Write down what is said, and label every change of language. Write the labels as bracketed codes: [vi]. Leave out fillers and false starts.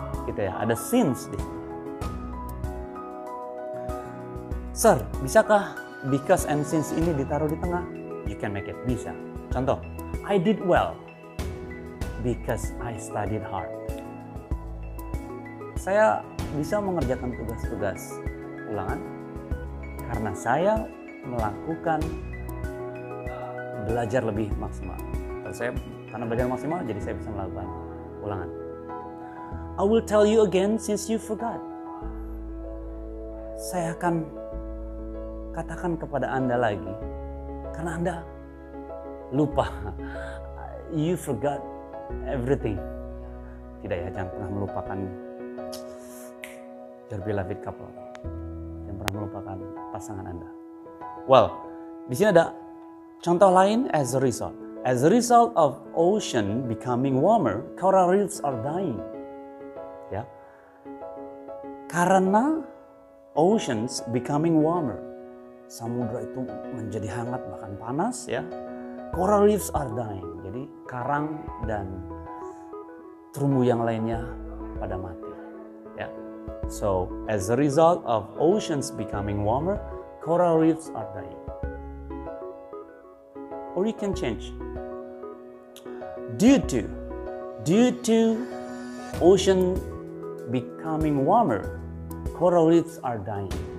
[id] Gitu ya, ada since di sini. Sir, bisakah because and since ini ditaruh di tengah? [en] You can make it, [id] bisa. [en] Contoh, I did well because I studied hard. [id] Saya bisa mengerjakan tugas-tugas ulangan karena saya melakukan belajar lebih maksimal. Karena belajar maksimal, jadi saya bisa melakukan ulangan. [en] I will tell you again since you forgot. [id] Saya akan katakan kepada Anda lagi, karena Anda lupa. [en] You forgot everything. [id] Tidak ya, jangan pernah melupakan [en] your beloved couple. [id] Jangan pernah melupakan pasangan Anda. Well, di sini ada contoh lain as a result. [en] As a result of ocean becoming warmer, coral reefs are dying. [id] Ya. Karena [en] oceans becoming warmer, [id] samudra itu menjadi hangat bahkan panas ya. [en] Coral reefs are dying. [id] Jadi karang dan terumbu yang lainnya pada mati. Ya. [en] So as a result of oceans becoming warmer, coral reefs are dying. Or you can change. Due to ocean becoming warmer, coral reefs are dying.